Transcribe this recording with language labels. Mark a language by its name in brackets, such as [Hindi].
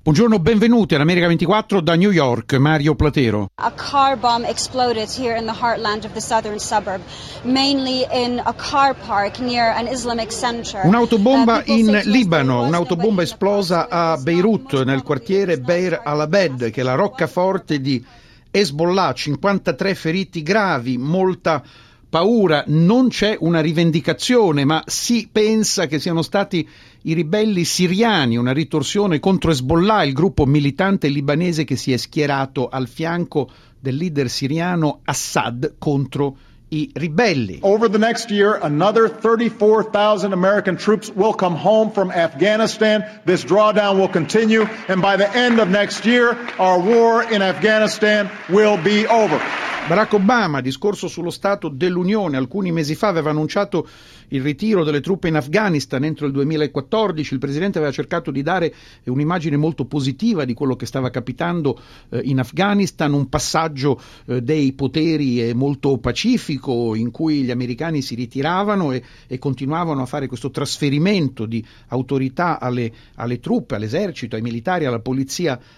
[Italian] Buongiorno, benvenuti all'America 24 da New York, Mario Platero. [English] A car bomb exploded here in the heartland of the southern suburb, mainly in a car park near an Islamic center. [Italian] Un'autobomba in Libano, un'autobomba esplosa a Beirut, nel quartiere Beir al-Abed, che è la roccaforte di Hezbollah. 53 feriti gravi, molta paura, non c'è una rivendicazione, ma si pensa che siano stati i ribelli siriani, una ritorsione contro Hezbollah, il gruppo militante libanese che si è schierato al fianco del leader siriano Assad contro i ribelli. [English] Over the next year, another 34,000 American troops will come home from Afghanistan. This drawdown will continue, and by the end of next year, our war in Afghanistan will be over. [Italian] Barack Obama, discorso sullo Stato dell'Unione, alcuni mesi fa aveva annunciato il ritiro delle truppe in Afghanistan entro il 2014. Il presidente aveva cercato di dare un'immagine molto positiva di quello che stava capitando in Afghanistan, un passaggio dei poteri molto pacifico in cui gli americani si ritiravano e continuavano a fare questo trasferimento di autorità alle truppe, all'esercito, ai militari, alla polizia